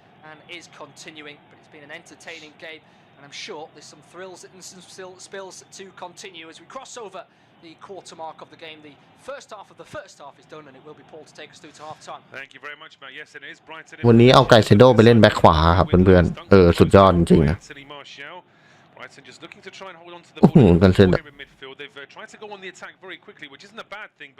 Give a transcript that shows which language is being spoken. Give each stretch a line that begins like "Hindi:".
English: and is continuing, but it's been an entertaining game, and I'm sure there's some thrills and some spills to continue as we cross over the quarter mark of the game. The first half of the first half is done, and it will be Paul to take us through to half time. Thank you very much, Matt. Yes, it is Brighton.
Thai: วันนี้เอาไกเซโดไปเล่นแบ็คขวาครับเพื่อนๆสุดยอดจริงๆนะ
English: Brighton just looking to try and hold on to the ball in midfield. They've tried to go on the attack very quickly, which isn't a bad thing.